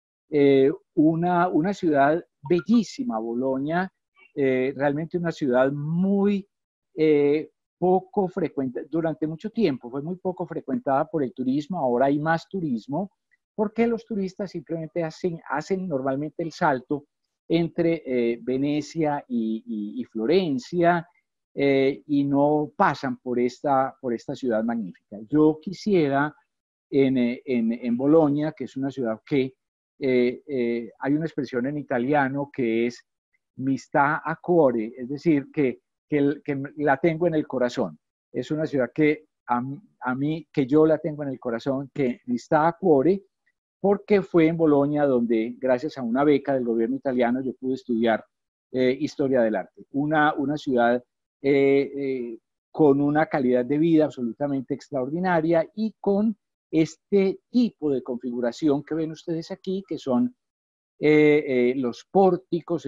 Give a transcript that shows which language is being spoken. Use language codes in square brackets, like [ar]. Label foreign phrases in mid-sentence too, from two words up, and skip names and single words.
[es] Una ciudad bellísima, Bolonia, realmente una ciudad muy poco frecuentada, durante mucho tiempo fue muy poco frecuentada por el turismo, ahora hay más turismo, porque los turistas simplemente hacen normalmente el salto entre Venecia y Florencia, y no pasan por esta ciudad magnífica. Yo quisiera en Bolonia, que es una ciudad que hay una expresión en italiano que es [it] mi sta a cuore, [es] es decir, que la tengo en el corazón. Es una ciudad que a mí, que yo la tengo en el corazón, que [it] mi sta a cuore, [es] porque fue en Bolonia donde, gracias a una beca del gobierno italiano, yo pude estudiar historia del arte. Una ciudad con una calidad de vida absolutamente extraordinaria y con este tipo de configuración que ven ustedes aquí, que son los pórticos.